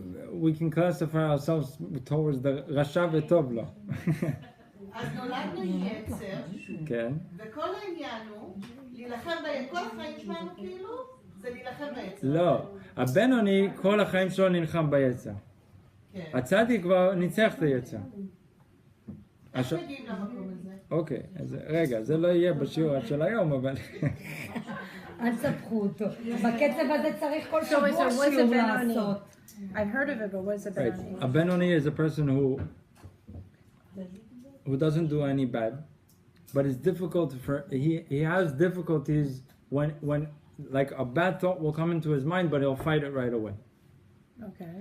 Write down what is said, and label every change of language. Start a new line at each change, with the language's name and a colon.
English: We can classify ourselves towards the Rasha v'Tov lo.
Hebrew: אז נולדנו יצר, כן. וכל העניין הוא להילחם כל החיים שלנו כאילו, זה להילחם ביצר. לא. הבינוני כל החיים שלו נלחם ביצר. הצדיק כבר ניצח את היצר. איך מגיעים למקום הזה? אוקיי, אז רגע, זה לא יהיה בשיעור של היום, אבל... אל תספחו אותו. בקצב הזה צריך כל שבוע שיעור לעשות.
English: I've heard of it, but what's a Benoni? A Benoni is a person who doesn't do any bad, but it's difficult for... He has difficulties when like a bad thought will come into his mind, but he'll fight it right away. Okay.